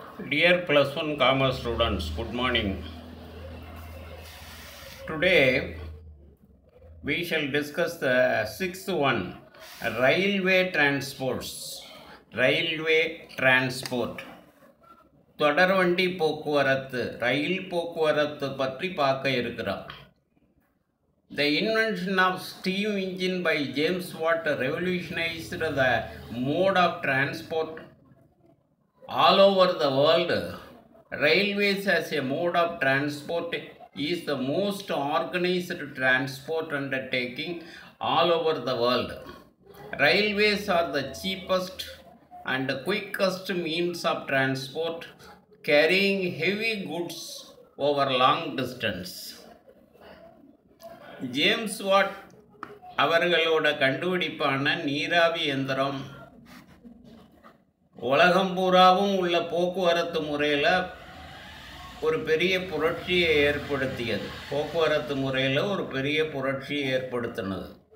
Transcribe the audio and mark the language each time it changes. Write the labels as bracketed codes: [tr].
[en] Dear plus one commerce students, good morning. Today we shall discuss the sixth one, railway transports. Railway transport. [ta] தொடர்வண்டி போக்குவரத்து ரயில் போக்குவரத்து பற்றி பார்க்க இருக்கிறோம். [en] The invention of steam engine by James Watt revolutionized the mode of transport all over the world. Railways as a mode of transport is the most organized transport undertaking all over the world. Railways are the cheapest and quickest means of transport, carrying heavy goods over long distance. [ta] James what அவர்களோட கண்டுபிடிப்பான நீராவி எந்திரம் உலகம் பூராவும் உள்ள போக்குவரத்து முறையில் ஒரு பெரிய புரட்சியை ஏற்படுத்தியது. போக்குவரத்து முறையில் ஒரு பெரிய புரட்சியை ஏற்படுத்தினது.